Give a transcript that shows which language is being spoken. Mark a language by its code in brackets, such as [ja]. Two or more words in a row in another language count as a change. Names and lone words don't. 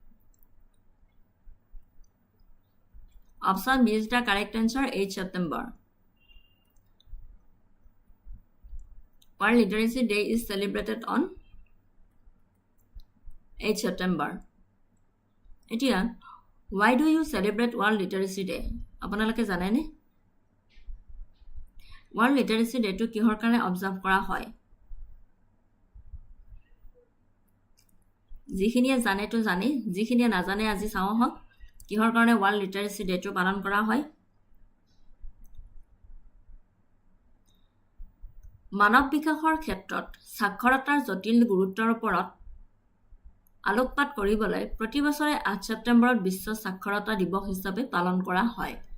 [en] Option B is the correct answer, 8 September. World Literacy Day is celebrated on 8 September. এতিয়া why do you celebrate World Literacy Day? [as] আপোনালোকে জানেনে? World Literacy Day টো কিহৰ কাৰণে অবজাৰ্ভ কৰা হয়? যিখিনিয়ে জানে তো জানে, যিখিনিয়ে নাজানে আজি চাওঁ হওক কিহৰ কাৰণে ওয়ার্ল্ড লিটারেসি ডে টো পালন কৰা হয়। মানৱ বিকাশৰ ক্ষেত্ৰত সাক্ষৰতাৰ জটিল গুৰুত্বৰ ওপৰত আলোকপাত কৰিবলৈ প্ৰতি বছৰে 8 ছেপ্টেম্বৰত বিশ্ব সাক্ষৰতা দিৱস হিচাপে পালন কৰা হয়।